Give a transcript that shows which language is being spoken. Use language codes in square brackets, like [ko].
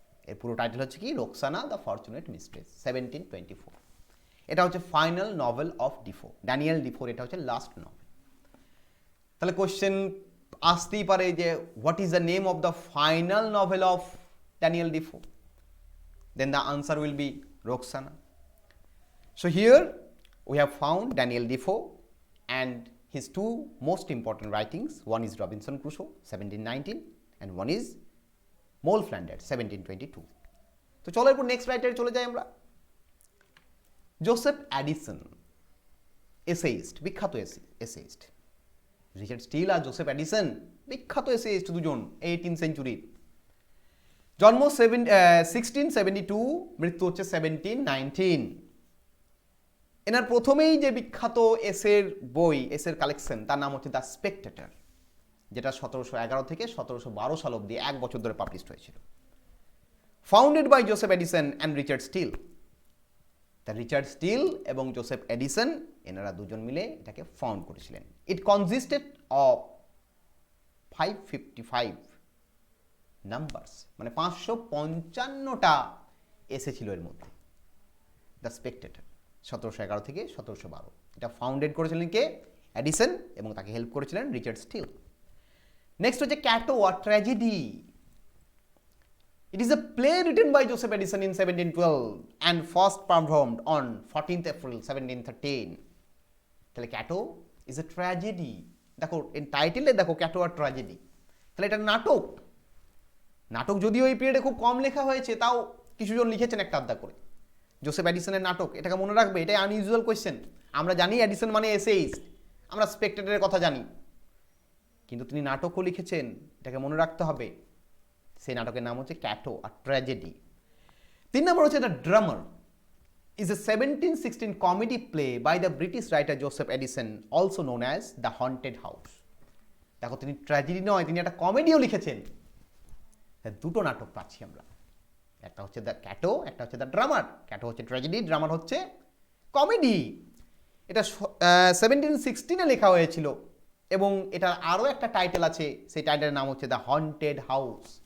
[bn] এর পুরো টাইটেল হচ্ছে কি, রোকসানা দ্য ফরচুনেট মিস্ট্রেস 1724। এটা হচ্ছে final novel of Defoe, Daniel ডিফোর এটা হচ্ছে লাস্ট নভেল। তাহলে কোশ্চেন আসতেই পারে যে [en] What is the name of the final novel of Daniel Defoe? Then the answer will be Roxana. So here we have found Daniel Defoe and his 2 most important writings. One is Robinson Crusoe 1719 and one is Moll Flanders 1722. [bn] তো চলো এরপর next রাইটারে চলে যাই আমরা। Joseph Edison, essayist, বিখ্যাত essayist. Richard still আর Joseph Edison বিখ্যাত essayist দুজন 18th সেঞ্চুরির। জন্ম 1672, মৃত্যু হচ্ছে 1719। এনার প্রথমেই যে বিখ্যাত এসের বই, এসের কালেকশন, তার নাম হচ্ছে দ্য স্পেকটেটর, যেটা 1711 থেকে 1712 সাল অব্দি 1 বছর ধরে পাবলিশ হয়েছিল। [en] Founded by Joseph Addison and Richard Steele. [bn] তা রিচার্ড স্টিল এবং জোসেফ এডিসন এনারা দুজন মিলে এটাকে ফাউন্ড করেছিলেন। [en] it consisted of 555 numbers, [bn] মানে 555টা এসেছিল এর মধ্যে। দ্য স্পেকটেটর 1711 থেকে 1712। এটা ফাউন্ডেড করেছিলেন কে? এডিসন, এবং তাকে হেল্প করেছিলেন রিচার্ড স্টিল। নেক্সট হচ্ছে ক্যাটো, আ tragedy. [en] It is a play written by Joseph Addison in 1712 and first performed on 14th April 1713. [bn] তাহলে ক্যাটো [en] Is a tragedy. [bn] দেখো এর টাইটেলে দেখো, ক্যাটো আর ট্র্যাজেডি, তাহলে এটা নাটক। নাটক যদিও এই পিরিয়ডে খুব কম লেখা হয়েছে, তাও কিছুজন লিখেছেন একটা আধা করে। জোসেফ অ্যাডিসনের নাটক, এটাকে মনে রাখবে, এটাই আনইউজুয়াল কোয়েশ্চেন। আমরা জানি অ্যাডিসন মানে এসেইস্ট, আমরা স্পেকটেটরের কথা জানি, কিন্তু তিনি নাটকও লিখেছেন, এটাকে মনে রাখতে হবে। সেই নাটকের নাম হচ্ছে ক্যাটো, আর ট্র্যাজেডি। 3 নম্বর হচ্ছে the drummer, [en] is a 1716 comedy play by the British writer Joseph Addison, also known as The Haunted House. [bn] দেখো তিনি ট্র্যাজেডি নয়, তিনি একটা কমেডিও লিখেছেন। দুটো নাটক পাচ্ছি আমরা, একটা হচ্ছে দ্য ক্যাটো, একটা হচ্ছে দ্য ড্রামার। ক্যাটো হচ্ছে ট্র্যাজেডি, ড্রামার হচ্ছে কমেডি। এটা 1716-এ লেখা হয়েছিল, এবং এটার আরও একটা টাইটেল আছে, সেই টাইটেলের নাম হচ্ছে দ্য হন্টেড হাউস।